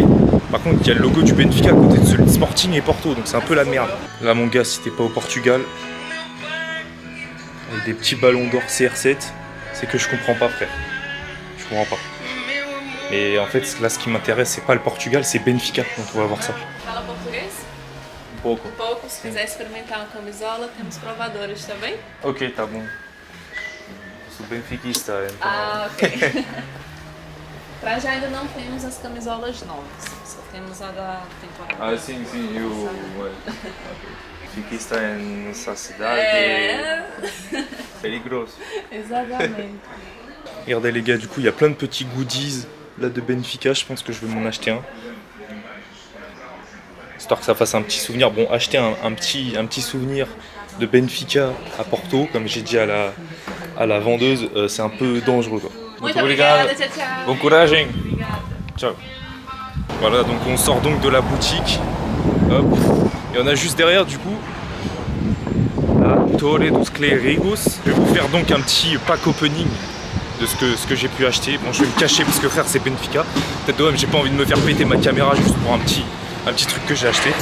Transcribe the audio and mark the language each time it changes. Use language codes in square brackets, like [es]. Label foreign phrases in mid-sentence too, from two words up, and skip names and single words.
[fr] Par contre, il y a le logo du Benfica à côté de celui de Sporting et Porto. Donc c'est un peu la merde. Là mon gars, si t'es pas au Portugal, avec des petits ballons d'or CR7, c'est que je comprends pas, frère. Je comprends pas. Et en fait, là, ce qui m'intéresse, c'est pas le Portugal, c'est Benfica. Donc on va voir ça. [pt] Fala português? Pouco. Pouco. Se quiser experimentar uma camisola, temos provadores, tá bem? Ok, tá bom. Eu sou benfiquista, então... Ah, ok. Pra já ainda não temos as camisolas novas, só temos a da temporada. Ah, sim, eu... Benfiquista em nossa cidade É, perigoso. exatamente. [fr] Regardez les gars, du coup, il y a plein de petits goodies là de Benfica. Je pense que je vais m'en acheter un. Histoire que ça fasse un petit souvenir. Bon, acheter un petit souvenir de Benfica à Porto, comme j'ai dit à la vendeuse, c'est un peu dangereux, quoi. [pt] Muito obrigada, tchau, tchau. [fr] Bon courage, hein. [pt] Obrigada. Ciao. [fr] Voilà, donc on sort donc de la boutique. Hop. Et on a juste derrière, du coup, la Torre dos Clérigos. Je vais vous faire donc un petit pack opening de ce que j'ai pu acheter. Bon, je vais me cacher parce que frère, c'est Benfica. Peut-être de même, j'ai pas envie de me faire péter ma caméra juste pour un petit truc que j'ai acheté.